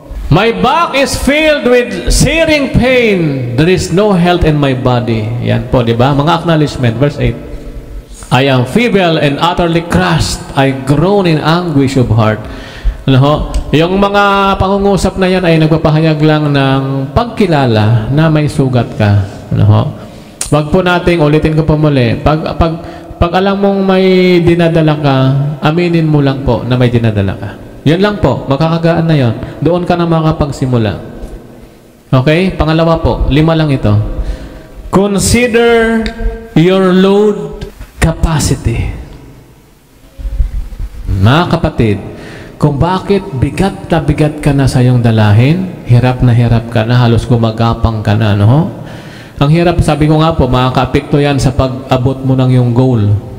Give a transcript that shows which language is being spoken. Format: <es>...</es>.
<en>My back is filled with searing pain. There is no health in my body.</en> <tl>Yan po, di ba? Mga acknowledgement.</tl> <en>Verse 8. I am feeble and utterly crushed. I groan in anguish of heart.</en> <tl>Ano ho? Yung mga pangungusap na yan ay nagpapahayag lang ng pagkilala na may sugat ka. Ano ho? Wag po nating ulitin ko pa muli. Pag alam mong may dinadala ka, aminin mo lang po na may dinadala ka. Yan lang po, makakagaan na yon. Doon ka na makapagsimula. Okay? Pangalawa po, 5 lang ito.</tl> <en>Consider your load capacity.</en> <tl>Mga kapatid, kung bakit bigat na bigat ka na sa iyong dalahin, hirap ka na, halos gumagapang ka na, no? Ang hirap, sabi ko nga po, makaka-apekto yan sa pag-abot mo ng yung goal.</tl>